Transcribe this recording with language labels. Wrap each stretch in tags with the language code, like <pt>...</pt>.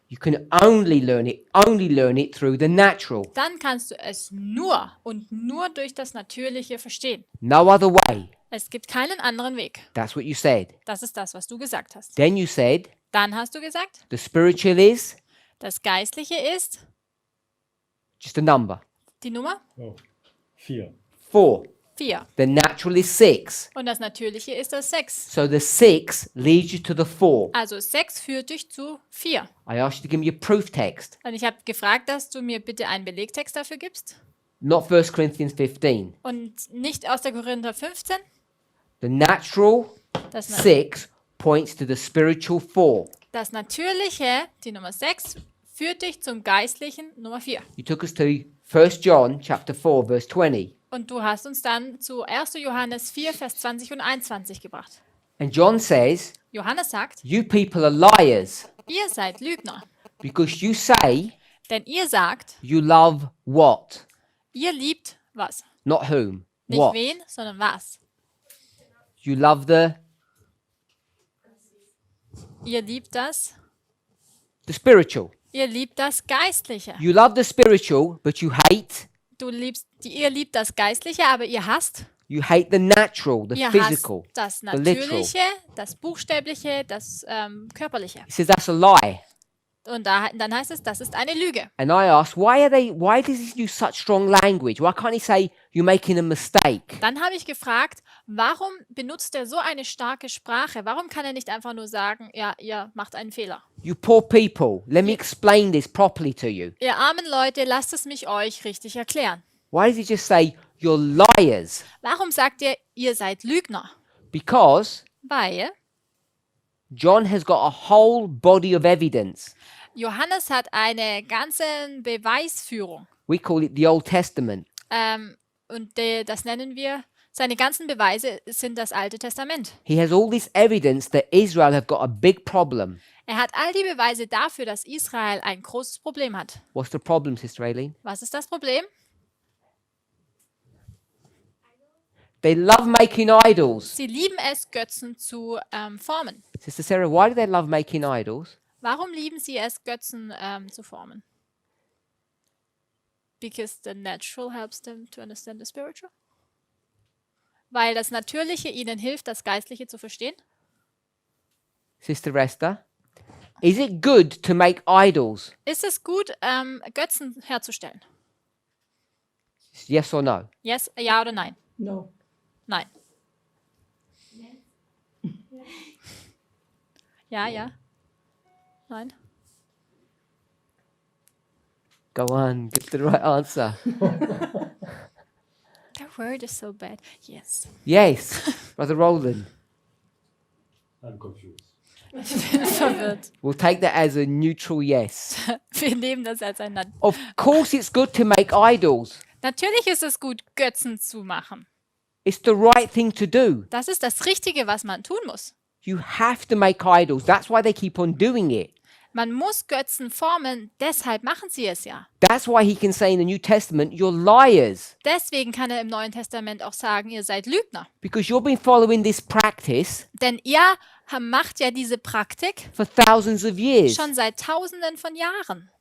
<en>you can only learn it through the natural.</en> <de>dann kannst du es nur und nur durch das Natürliche verstehen.</de> <en>No other way.</en> <de>Es gibt keinen anderen Weg.</de> <en>That's what you said.</en> <de>Das ist das, was du gesagt hast.</de> <en>Then you said</en> <de>Dann hast du gesagt,</de> <en>the spiritual is</en> <de>das Geistliche ist</de> <en>just a number.</en> <de>die Nummer</de> <en>Oh, 4. 4. 4. The natural is 6.</en> <de>Und das Natürliche ist das 6.</de> <en>So the 6 leads you to the 4.</en> <de>Also 6 führt dich zu 4.</de> <en>I asked you to give me a proof text,</en> <de>Und ich habe gefragt, dass du mir bitte einen Belegtext dafür gibst.</de> <en>not 1 Corinthians 15.</en> <de>Und nicht aus der Korinther 15.</de> <en>The natural</en> <de>Das,</de> <en>6 points to the spiritual 4.</en> <de>das Natürliche, die Nummer 6, führt dich zum Geistlichen Nummer 4.</de> <en>You took us to 1 John chapter 4 verse 20.</en> <de>Und du hast uns dann zu 1. Johannes 4, Vers 20 und 21 gebracht.</de> <en>And John says,</en> <de>Johannes sagt,</de> <en>you people are liars</en> <de>ihr seid Lügner,</de> <en>because you say</en> <de>denn ihr sagt,</de> <en>you love what?</en> <de>ihr liebt was?</de> <en>Not whom.</en> <de>Nicht</de> <en>What?</en> <de>wen, sondern was?</de> <en>You love</en> <de>Ihr liebt das,</de> <en>the spiritual.</en> <de>ihr liebt das Geistliche.</de> <en>You love the spiritual, but you hate</en> <de>Ihr liebt das Geistliche, aber ihr hasst.</de> <en>the natural, the</en> <de>Ihr</de> <en>physical,</en> <de>hasst das</de> <en>the literal.</en> <de>Natürliche, das Buchstäbliche, das Körperliche.</de> <en>He says that's a lie.</en> <de>Und dann heißt es, das ist eine Lüge.</de> <en>And I asked, why does he use such strong language? Why can't he say you're making a mistake?</en> <de>Dann habe ich gefragt, warum benutzt er so eine starke Sprache? Warum kann er nicht einfach nur sagen, ja, ihr macht einen Fehler?</de> <en>You poor people, let me explain this properly to you.</en> <de>Ihr armen Leute, lasst es mich euch richtig erklären.</de> <en>Why does he just say You're liars.</en> <de>Warum sagt ihr, ihr seid Lügner?</de> <en>Because</en> <de>Weil</de> <en>John has got a whole body of evidence.</en> <de>Johannes hat eine ganze Beweisführung.</de> <en>We call it the Old Testament.</en> <de>Das nennen wir, seine ganzen Beweise sind das Alte Testament.</de> <en>He has all this evidence that Israel have got a big problem.</en> <de>Er hat all die Beweise dafür, dass Israel ein großes Problem hat.</de> <en>What's the problem, Sister Aileen?</en> <de>Was ist das Problem?</de> <en>They love making idols.</en> <de>Sie lieben es, Götzen zu formen.</de> <en>Sister Sarah, why do they love making idols?</en> <de>Warum lieben sie es, Götzen zu formen?</de> <en>Because the natural helps them to understand the spiritual.</en> <de>Weil das Natürliche ihnen hilft, das Geistliche zu verstehen.</de> <en>Sister Esther, is it good to make idols?</en> <de>Ist es gut, Götzen herzustellen?</de> <en>Yes or no? Yes,</en> <de>ja oder nein?</de> <en>No.</en> <de>Nein. Ja, ja. Nein.</de> <en>Go on, give the right answer. The word is so bad. Yes. Yes, Brother Roland. I'm confused.</en> <de>Ich bin verwirrt.</de> <en>We'll take that as a neutral yes.</en> <de>Wir nehmen das als ein Nein.</de> <en>Of course, it's good to make idols.</en> <de>Natürlich ist es gut, Götzen zu machen.</de> <en>It's the right thing to do.</en> <de>Das ist das Richtige, was man tun muss.</de> <en>You have to make idols. That's why they keep on doing it.</en> <de>Man muss Götzen formen, deshalb machen sie es ja.</de> <en>That's why he can say in the New Testament, you're liars.</en> <de>Deswegen kann er im Neuen Testament auch sagen, ihr seid Lügner.</de> <en>Because you've been following this practice</en> <de>Denn ihr macht ja diese Praktik</de> <en>for thousands of years.</en> <de>schon seit Tausenden von Jahren.</de>